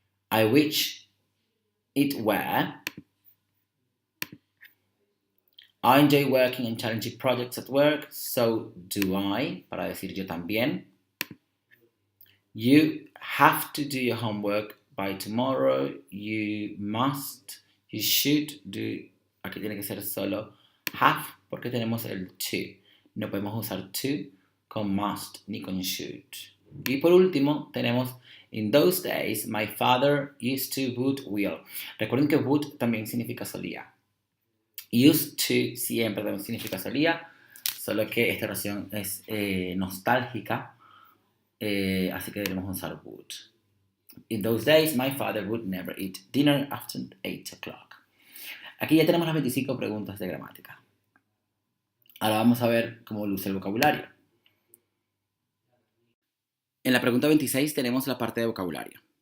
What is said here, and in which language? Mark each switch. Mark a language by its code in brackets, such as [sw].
[en] I wish it were. I enjoy working on challenging projects at work, so do I, [es] para decir yo también. [en] You have to do your homework by tomorrow. You must, you should do. [es] Aquí tiene que ser solo have porque tenemos el to. No podemos usar to con must ni con should. Y por último tenemos [en] in those days my father used to would will. [es] Recuerden que would también significa solía. Used to siempre también significa solía, solo que esta oración es nostálgica, así que debemos usar would. [en] In those days, my father would never eat dinner after 8 o'clock. [es] Aquí ya tenemos las 25 preguntas de gramática. Ahora vamos a ver cómo luce el vocabulario. En la pregunta 26 tenemos la parte de vocabulario.